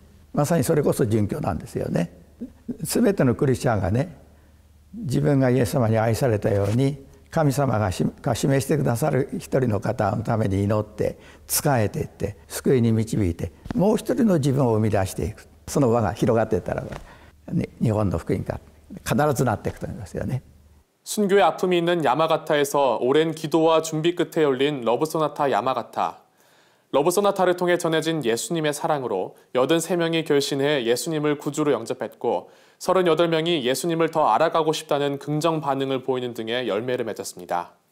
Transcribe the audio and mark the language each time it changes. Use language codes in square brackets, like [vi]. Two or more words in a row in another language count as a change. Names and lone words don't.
[ja] まさにそれこそ殉教なんですよね。すべてのクリスチャンがね、自分がイエス様に愛されたように神様が示してくださる一人の方のために祈って仕えていって救いに導いて、もう一人の自分を生み出していく。その輪が広がっていったら日本の福音が必ずなっていくと思いますよね。 [ko] 순교의 아픔이 있는 야마가타에서 오랜 기도와 준비 끝에 열린 러브소나타 야마가타. 러브소나타를 통해 전해진 예수님의 사랑으로 83명이 결신해 예수님을 구주로 영접했고 38명이 예수님을 더 알아가고 싶다는 긍정 반응을 보이는 등의 열매를 맺었습니다.